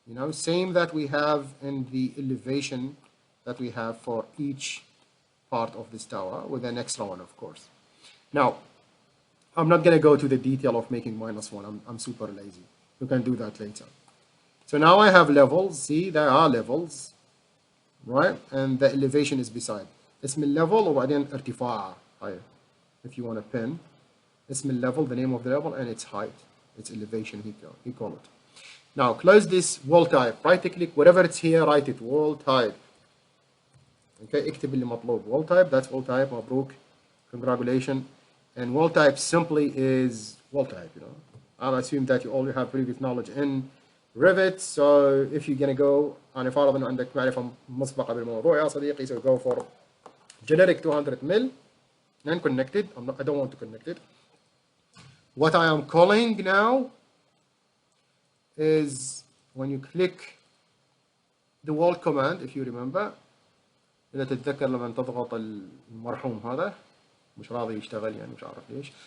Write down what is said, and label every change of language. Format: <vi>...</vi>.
<en>Same that we have in the elevation that we have for each part of this tower with an extra one, of course. Now, I'm not going to go to the detail of making -1. I'm super lazy. You can do that later. So now I have levels. See, there are levels, right? And the elevation is beside.</en> <ar>اسم الليفل وبعدين ارتفاع.</ar> <en>If you want a pin,</en> <ar>اسم الليفل,</ar> <en>the name of the level, and its height, its elevation, he call it. Now close this wall type. Right click, whatever it's here, write it, wall type.</en> <ar>Okay, اكتب اللي مطلوب.</ar> <en>Wall type, that's wall type.</en> <ar>مبروك. Congratulations.</ar> <en>And wall type simply is wall type, I'll assume that you already have previous knowledge in Revit. So if you're gonna go,</en> <ar>أنا فارض إنه عندك معرفة مسبقة بالموضوع يا صديقي.</ar> <en>So go for generic 200 mil and connected. I don't want to connect it. What I am calling now is when you click the wall command, if you remember,</en> <ar>إذا تتذكر لما تضغط المرحوم هذا مش راضي يشتغل يعني مش عارف ليش.</ar>